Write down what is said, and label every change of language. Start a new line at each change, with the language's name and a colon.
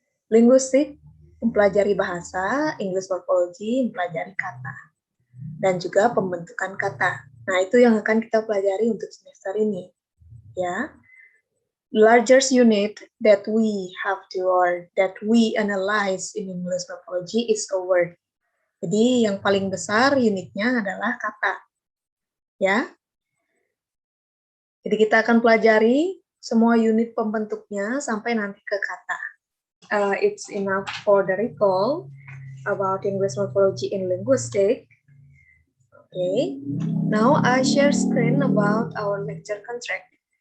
Indonesian: Linguistic mempelajari bahasa, English morphology mempelajari kata, dan juga pembentukan kata. Nah, itu yang akan kita pelajari untuk semester ini.
English: Ya, largest unit that we have to or that we analyze in English morphology is a word.
Indonesian: Jadi yang paling besar unitnya adalah kata. Ya. Jadi kita akan pelajari semua unit pembentuknya sampai nanti ke kata.
English: It's enough for the recall about English morphology in linguistic. Okay, now I share screen about our lecture contract.